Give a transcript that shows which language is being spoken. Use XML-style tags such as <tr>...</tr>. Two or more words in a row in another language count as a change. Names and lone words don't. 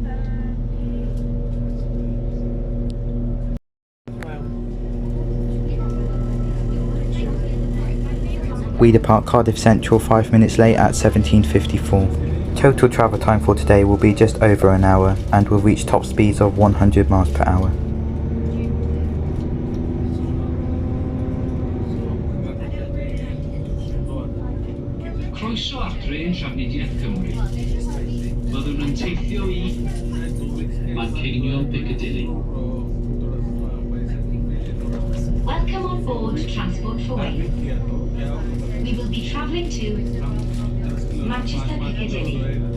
<en>We depart Cardiff Central 5 minutes late at 17:54. Total travel time for today will be just over an hour and will reach top speeds of 100 miles per hour.</en> <cy>Croeso at drên Trafnidiaeth Cymru. Byddwn yn teithio I Manceinion Piccadilly.</cy> <en>Welcome on board Transport for Wales. We will be travelling to Manchester Piccadilly.</en>